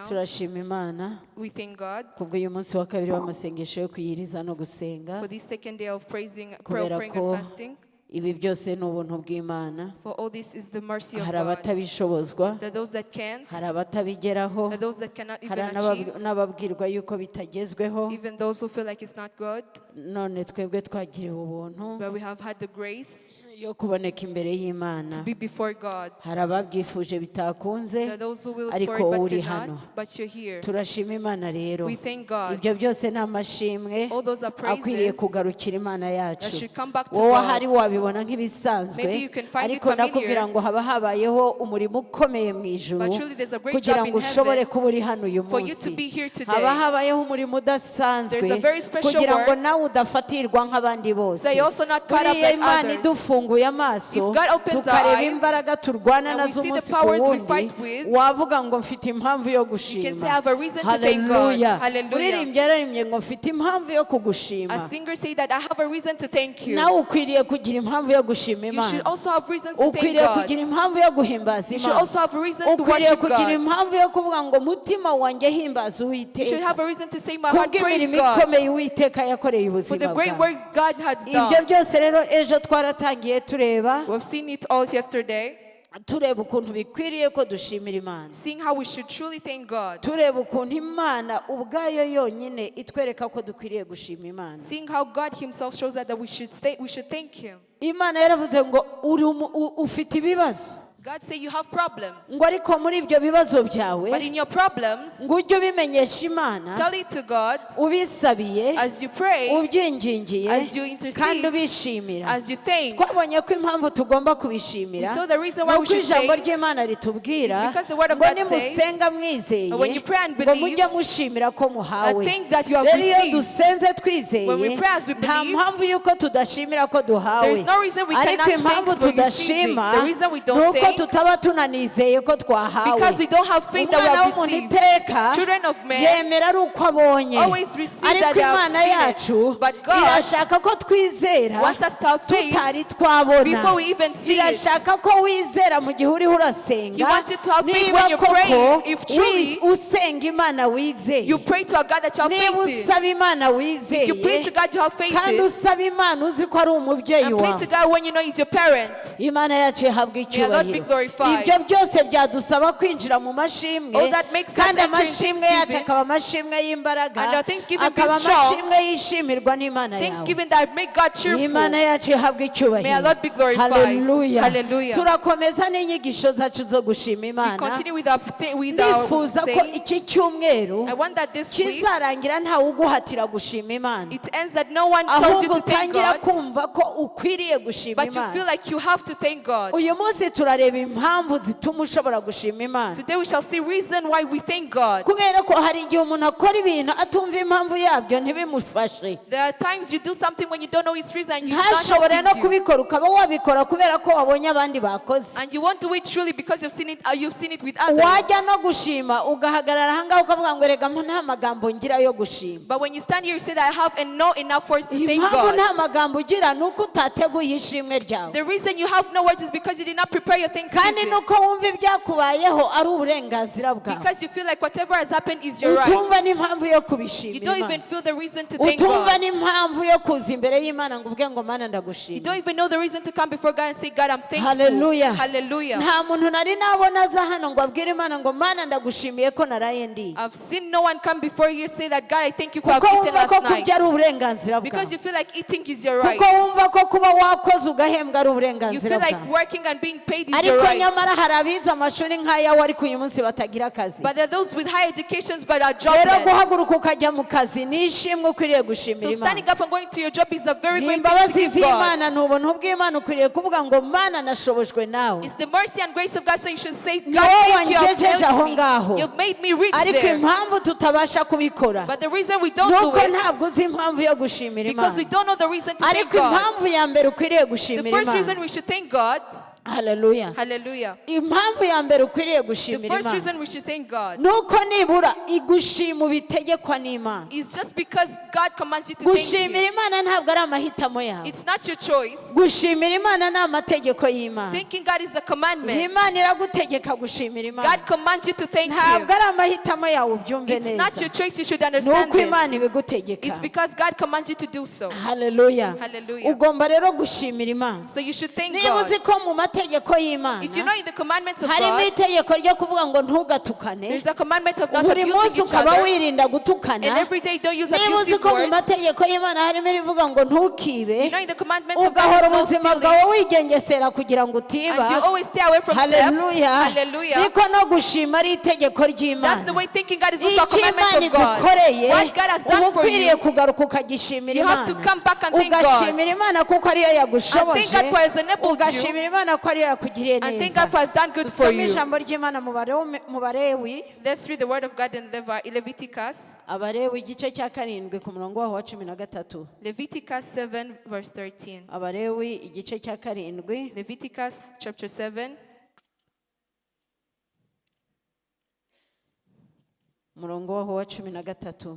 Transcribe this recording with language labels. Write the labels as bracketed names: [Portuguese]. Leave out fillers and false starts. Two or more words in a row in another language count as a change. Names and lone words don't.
[Kinyarwanda] turashima Imana [English] We thank God [Kinyarwanda] kubwo uyu munsi wa kabiri w'amasengesho yo kuyiriza no gusenga [English] for this second day of praying [Kinyarwanda] kubera [English] and [Kinyarwanda] ko [English] fasting. [Kinyarwanda] ibi byose ni ubuntu bw'Imana. [English] For all this is the mercy of [Kinyarwanda] Hari [English] God. [Kinyarwanda] abatabishobozwa, [English] That those that can't, [Kinyarwanda] hari abatabigeraho, [English] that those that cannot even [Kinyarwanda] hari [English] achieve, [Kinyarwanda] n'ababwirwa yuko bitagezweho. [English] even those who feel like it's not good. [Kinyarwanda] None twebwe twagiriwe ubuntu [English] But we have had the grace [Kinyarwanda] yo kuboneka imbere [English] to [Kinyarwanda] y'Imana. [English] be before God. [Kinyarwanda] Hari ababyifuje bitakunze, [English] There are those who will [Kinyarwanda] ariko [English] for it [Kinyarwanda] uri [English] but [Kinyarwanda] hano. [English] cannot, but you're here. [Kinyarwanda] Turashima Imana rero. [English] We thank God. [Kinyarwanda] Ibyo byose ni amashimwe [English] All those are [Kinyarwanda] akwiriye [English] praises [Kinyarwanda] kugarukira Imana [English] that [Kinyarwanda] yacu. [English] should come back to [Kinyarwanda] Wowe [English] God. [Kinyarwanda] ahari wabibona nk'ibisanzwe, [English] Maybe you can find it [Kinyarwanda] ariko [English] familiar. [Kinyarwanda] ndakubwira ngo haba habayeho umurimo ukomeye mu ijuru [English] But truly there's a great [Kinyarwanda] kugira [English] job [Kinyarwanda] ngo [English] in [Kinyarwanda] ushobore [English] heaven [Kinyarwanda] kuba uri hano uyu [English] for you to [Kinyarwanda] munsi. [English] be here today. [Kinyarwanda] Haba habayeho umurimo udasanzwe [English] There's a very special [Kinyarwanda] kugira ngo [English] work [Kinyarwanda] nawe udafatirwa nk'abandi bose. [English] that you're also not caught up [Kinyarwanda] Buriya [English] like [Kinyarwanda] Imana [English] others. [Kinyarwanda] idufunguye amaso [English] If God opens our [Kinyarwanda] tukareba [English] eyes [Kinyarwanda] imbaraga turwana [English] and we [Kinyarwanda] nazo [English] see the [Kinyarwanda] umunsi ku [English] powers we [Kinyarwanda] wundi, [English] fight with, [Kinyarwanda] wavuga ngo mfite impamvu yo [English] you can say I [Kinyarwanda] gushima. [English] have a reason to thank God. [Kinyarwanda] Hallelujah. [English] Hallelujah. [Kinyarwanda] Uririmbyi yararimbye ngo mfite impamvu yo kugushima. [English] A singer say that I have a reason to thank you. [Kinyarwanda] Nawe ukwiriye kugira impamvu yo gushima [English] You [Kinyarwanda] Imana. [English] should also have reasons to thank [Kinyarwanda] Ukwiriye [English] God. [Kinyarwanda] kugira impamvu yo guhimbaza [English] You should [Kinyarwanda] Imana. [English] also have a reason to [Kinyarwanda] Ukwiriye [English] worship [Kinyarwanda] kugira [English] God. [Kinyarwanda] impamvu yo kuvuga ngo mutima wanjye himbaza [English] You should [Kinyarwanda] Uwiteka [English] have a reason to say my heart praise [Kinyarwanda] kubw'imirimo [English] God [Kinyarwanda] ikomeye Uwiteka yakoreye [English] for the [Kinyarwanda] ubuzima [English] great [Kinyarwanda] bwawe. [English] works God has [Kinyarwanda] Ibyo [English] done. [Kinyarwanda] byose rero ejo twaratangiye tureba [English] We've seen it all yesterday, [Kinyarwanda] tureba ukuntu bikwiriye ko dushimira Imana. [English] seeing how we should truly thank God, [Kinyarwanda] Tureba ukuntu Imana ubwayo yonyine itwereka ko dukwiriye gushima Imana. [English] seeing how God Himself shows us that we should thank Him. [Kinyarwanda] Imana yaravuze ngo ufite ibibazo, [English] God say you have problems, [Kinyarwanda] ngo ariko muri ibyo bibazo byawe [English] but in your problems, [Kinyarwanda] ngo ujye ubimenyesha Imana [English] tell it to God [Kinyarwanda] ubisabiye, [English] as you pray, [Kinyarwanda] ubyingingiye [English] as you intercede, [Kinyarwanda] kandi ubishimira. [English] as you thank. [Kinyarwanda] Twabonye ko impamvu tugomba kubishimira [English] So the reason why we [Kinyarwanda] nuko [English] should [Kinyarwanda] ijambo [English] thank [Kinyarwanda] ry'Imana ritubwira [English] is because the word of [Kinyarwanda] ngo [English] God [Kinyarwanda] nimusenga mwizeye [English] when you pray and [Kinyarwanda] ngo [English] believe, [Kinyarwanda] mujye mushimira ko muhawe. [English] think that you have [Kinyarwanda] Rero iyo [English] received. [Kinyarwanda] dusenze twizeye [English] When we pray as we [Kinyarwanda] nta [English] believe, [Kinyarwanda] mpamvu y'uko tudashimira ko [English] there [Kinyarwanda] duhawe, [English] is no reason we [Kinyarwanda] ariko [English] cannot [Kinyarwanda] impamvu [English] thank for receiving. [Kinyarwanda] tudashima [English] The reason we don't [Kinyarwanda] nuko [English] thank [Kinyarwanda] tutaba tunanizeye ko twahawe. [English] because we don't have faith that we [Kinyarwanda] Umwana [English] have [Kinyarwanda] w'umuntu [English] received. [Kinyarwanda] iteka [English] Children of men [Kinyarwanda] yemera ari uko abonye, [English] always receive that [Kinyarwanda] ariko [English] they have [Kinyarwanda] Imana [English] seen it. [Kinyarwanda] yacu [English] But God [Kinyarwanda] irashaka ko twizera [English] wants us to have faith [Kinyarwanda] tutari twabona. [English] before we even see it. [Kinyarwanda] Irashaka ko wizera mu gihe uriho [English] He [Kinyarwanda] urasenga, [English] wants you to have faith [Kinyarwanda] niba [English] when you're [Kinyarwanda] koko [English] praying. If truly [Kinyarwanda] usenga Imana wizeye, [English] you pray to a God that you have [Kinyarwanda] niba [English] faith in. [Kinyarwanda] usaba Imana [English] If you pray to [Kinyarwanda] wizeye [English] God you have faith [Kinyarwanda] kandi [English] in. [Kinyarwanda] usaba Imana uzi ko ari umubyeyi [English] And pray [Kinyarwanda] wawe, [English] to God when you know He's your parent. [Kinyarwanda] Imana yacu ihabwa [English] May God be [Kinyarwanda] icyubahiro. [English] glorified. [Kinyarwanda] Ibyo byose byadusaba kwinjira mu mashimwe, [English] All that makes us [Kinyarwanda] kandi [English] enter in [Kinyarwanda] amashimwe yacu [English] thanksgiving. [Kinyarwanda] akaba amashimwe y'imbaraga, [English] And our thanksgiving be [Kinyarwanda] akaba [English] strong. [Kinyarwanda] amashimwe yishimirwa n'Imana yawe. [English] Thanksgiving that make God cheerful. [Kinyarwanda] Imana yacu ihabwa [English] May our [Kinyarwanda] icyubahiro. [English] Lord be glorified. [Kinyarwanda] Hallelujah. [English] Hallelujah. [Kinyarwanda] Turakomeza n'inyigisho zacu zo gushima [English] We [Kinyarwanda] Imana. [English] continue with our [Kinyarwanda] Ndifuza ko [English] saying. [Kinyarwanda] iki cyumweru [English] I want that this week [Kinyarwanda] kizarangira ntawe uguhatira gushima Imana, [English] it ends that no one tells you [Kinyarwanda] ahubwo [English] to thank [Kinyarwanda] utangira [English] God, [Kinyarwanda] kumva ko ukwiriye gushima [English] but you feel [Kinyarwanda] Imana. [English] like you have to thank God. [Kinyarwanda] Uyu munsi turareba impamvu zituma ushobora gushima Imana, [English] Today we shall see reason why we thank God. [Kinyarwanda] kubera ko hari igihe umuntu akora ibintu atumva impamvu yabyo ntibimufashe, [English] There are times you do something when you don't know its reason and you not [Kinyarwanda] ntashobore no [English] help you. [Kinyarwanda] kubikora, ukaba wabikora kubera ko wabonye abandi bakoze. [English] And you won't do it truly because you've seen it with others. [Kinyarwanda] Wajya no gushima ugahagarara ahangaha ukavuga ngo rega nta magambo ngira yo gushima. [English] But when you stand here you say that I have and no enough words to thank [Kinyarwanda] Impamvu [English] God. [Kinyarwanda] nta magambo ugira ni uko utateguye ishimwe ryawe, [English] The reason you have no words is because you did not prepare your [Kinyarwanda] kandi [English] thanksgiving. [Kinyarwanda] nuko wumva ibyakubayeho ari uburenganzira bwawe, [English] Because you feel like whatever has happened is your [Kinyarwanda] utumva [English] right. [Kinyarwanda] n'impamvu yo [English] You [Kinyarwanda] kubishimira [English] don't [Kinyarwanda] Imana, [English] even feel the reason to thank [Kinyarwanda] utumva [English] God. [Kinyarwanda] n'impamvu yo kuza imbere y'Imana ngo uvuge ngo Mana [English] You [Kinyarwanda] ndagushima. [English] don't even know the reason to come before God and say, God, I'm thankful. [Kinyarwanda] Hallelujah. [English] Hallelujah. [Kinyarwanda] Nta muntu nari nabona aza hano ngo abwire Imana ngo Mana ndagushimiye ko naraye ndi, [English] I've seen no one come before you say that, God, I thank you for [Kinyarwanda] kuko [English] I've eaten [Kinyarwanda] wumva ko [English] last night. [Kinyarwanda] kurya ari uburenganzira [English] Because [Kinyarwanda] bwawe, [English] you feel like eating is your right. [Kinyarwanda] kuko wumva ko kuba wakoze ugahembwa ari [English] You [Kinyarwanda] uburenganzira [English] feel like [Kinyarwanda] bwawe. [English] working and being paid is your [Kinyarwanda] Ariko [English] right. [Kinyarwanda] nyamara hari abize amashuri nk'ayawe ariko uyu munsi batagira akazi. [English] But there are those with high educations but are [Kinyarwanda] Rero [English] jobless. [Kinyarwanda] guhaguruka ukajya mu kazi ni ishimwe ukwiriye [English] So [Kinyarwanda] gushimira Imana. [English] standing up and going to your job is a very [Kinyarwanda] Ni [English] great thing to [Kinyarwanda] imbabazi [English] give God. [Kinyarwanda] z'Imana, ni ubuntu bw'Imana, ukwiriye kuvuga ngo Mana nashobojwe nawe. [English] It's the mercy and grace of God, so you should say, [Kinyarwanda] Ni [English] God, [Kinyarwanda] wowe [English] thank you, you've [Kinyarwanda] wangejeje aho [English] helped [Kinyarwanda] ngaho. [English] me. You've made me reach [Kinyarwanda] Ariko [English] there. [Kinyarwanda] impamvu tutabasha kubikora [English] But the reason we don't do [Kinyarwanda] nuko [English] it [Kinyarwanda] ntabwo uzi impamvu yo gushimira [English] because we [Kinyarwanda] Imana. [English] don't know the reason to thank [Kinyarwanda] Ariko [English] God. [Kinyarwanda] impamvu ya mbere ukwiriye [English] The [Kinyarwanda] gushimira [English] first reason [Kinyarwanda] Imana [English] we should thank God [Kinyarwanda] Hallelujah. [English] Hallelujah. [Kinyarwanda] Impamvu ya mbere ukwiriye [English] The [Kinyarwanda] gushimira [English] first [Kinyarwanda] Imana [English] reason we should thank God [Kinyarwanda] nuko nibura igushima ubitegekwa n'Imana. [English] is just because God commands you to thank [Kinyarwanda] Gushimira [English] Him. [Kinyarwanda] Imana ntabwo ari amahitamo yawe. [English] It's not your choice. [Kinyarwanda] Gushimira Imana ni amategeko y'Imana. [English] Thanking God is the commandment. [Kinyarwanda] Imana iragutegeka gushimira Imana. [English] God commands you to thank Him. [Kinyarwanda] Ntabwo ari amahitamo yawe ubyumve [English] It's not [Kinyarwanda] neza. [English] your choice. You should understand [Kinyarwanda] Nuko Imana [English] this. [Kinyarwanda] ibigutegeka. [English] It's because God commands you to do so. [Kinyarwanda] Hallelujah. [English] Hallelujah. [Kinyarwanda] Ugomba rero gushimira Imana. [English] So you should thank [Kinyarwanda] Niba [English] God. [Kinyarwanda] uzi ko mu mategeko y'Imana [English] If you know in the commandments of [Kinyarwanda] harimo [English] God, [Kinyarwanda] itegeko ryo kuvuga ngo ntugatukane, [English] there's a commandment of not [Kinyarwanda] buri [English] abusing [Kinyarwanda] munsi [English] each [Kinyarwanda] ukaba [English] other. [Kinyarwanda] wirinda gutukana. [English] And every day don't use [Kinyarwanda] Niba uzi [English] abusive [Kinyarwanda] ko mu [English] words. [Kinyarwanda] mategeko y'Imana harimo irivuga ngo ntukibe, [English] You know in the commandments of [Kinyarwanda] ugahora [English] God is no [Kinyarwanda] ubuzima [English] stealing. [Kinyarwanda] bwawe wigengesera kugira ngo [English] And you [Kinyarwanda] utiba. [English] always stay away from theft. [Kinyarwanda] Hallelujah. [English] Hallelujah. [Kinyarwanda] Niko no gushima ari itegeko [English] That's the [Kinyarwanda] ry'Imana. [English] way thanking God is also a [Kinyarwanda] Icyo [English] commandment [Kinyarwanda] Imana [English] of God. [Kinyarwanda] igukoreye [English] What God has [Kinyarwanda] uba [English] done for [Kinyarwanda] ukwiriye [English] you, [Kinyarwanda] kugaruka ukagishimira [English] you have to [Kinyarwanda] Imana, [English] come back and thank God. [Kinyarwanda] ugashimira Imana kuko ariyo [English] And [Kinyarwanda] yagushoboje, [English] thank God for His enabled you. [Kinyarwanda] ugashimira Imana ko ariyo yakugiriye [English] And thank God for [Kinyarwanda] neza. [English] His done good for [Kinyarwanda] Dusome [English] you. [Kinyarwanda] ijambo ry'Imana mu Balewi, [English] Let's read the word of God in Leviticus. [Kinyarwanda] Abalewi igice cya 7 ku murongo waho wa 13. [English] Leviticus 7 verse 13. [Kinyarwanda] Abalewi igice cya 7 [English] Leviticus chapter 7 [Kinyarwanda] umurongo waho wa 13.